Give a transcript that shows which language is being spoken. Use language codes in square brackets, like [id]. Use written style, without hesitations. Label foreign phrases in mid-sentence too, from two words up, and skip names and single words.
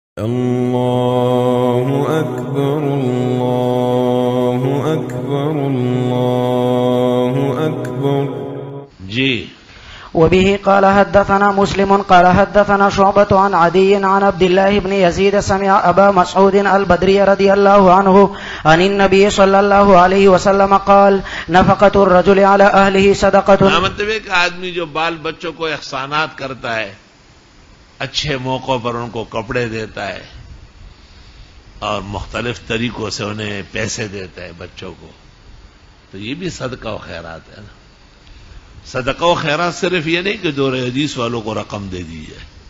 [ar] اللہ اکبر اللہ اکبر اللہ اکبر. [ur] جی. [ar] وبه قال حدثنا مسلم قال حدثنا شعبة عن عدي عن عبد الله بن يزيد سمع أبا مسعود البدري رضي الله عنه عن النبي صلى الله عليه وسلم قال نفقة الرجل على أهله صدقة. [ur] مطلب ہے کہ آدمی جو بال بچوں کو احسانات کرتا ہے، اچھے موقعوں پر ان کو کپڑے دیتا ہے اور مختلف طریقوں سے انہیں پیسے دیتا ہے بچوں کو، تو یہ بھی صدقہ و خیرات ہے نا. صدقہ و خیرات صرف یہ نہیں کہ دور حدیث والوں کو رقم دے دی جائے.